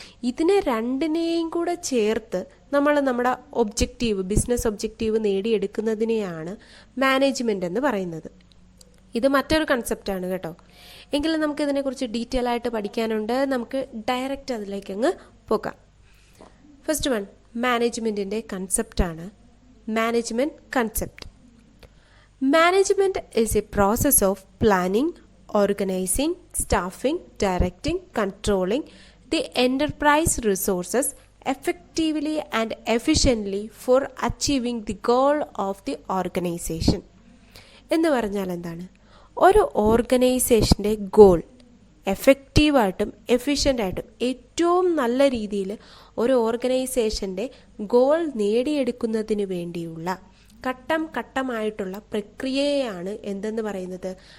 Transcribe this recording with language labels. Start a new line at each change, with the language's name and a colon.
Malayalam: ഇതിനെ രണ്ടിനെയും കൂടെ ചേർത്ത് നമ്മൾ നമ്മുടെ ബിസിനസ് ഒബ്ജക്റ്റീവ് നേടിയെടുക്കുന്നതിനെയാണ് മാനേജ്മെൻ്റ് എന്ന് പറയുന്നത്. ഇത് മറ്റൊരു കൺസെപ്റ്റാണ് കേട്ടോ. എങ്കിലും നമുക്ക് ഇതിനെക്കുറിച്ച് ഡീറ്റെയിൽ ആയിട്ട് പഠിക്കാനുണ്ട്. നമുക്ക് ഡയറക്റ്റ് അതിലേക്ക് അങ്ങ് പോകാം. First one മാനേജ്മെൻറ്റിൻ്റെ കൺസെപ്റ്റാണ് management concept.
English: Management is a process of planning, organizing, staffing, directing, controlling the enterprise resources effectively and efficiently for achieving the goal of the organization.
Malayalam: എന്ന് പറഞ്ഞാൽ എന്താണ്? ഒരു ഓർഗനൈസേഷൻ്റെ ഗോൾ എഫക്റ്റീവായിട്ടും എഫിഷ്യൻ്റായിട്ടും ഏറ്റവും നല്ല രീതിയിൽ ഒരു ഓർഗനൈസേഷൻ്റെ ഗോൾ നേടിയെടുക്കുന്നതിന് വേണ്ടിയുള്ള ഘട്ടമായിട്ടുള്ള പ്രക്രിയയാണ് എന്തെന്ന് പറയുന്നത്?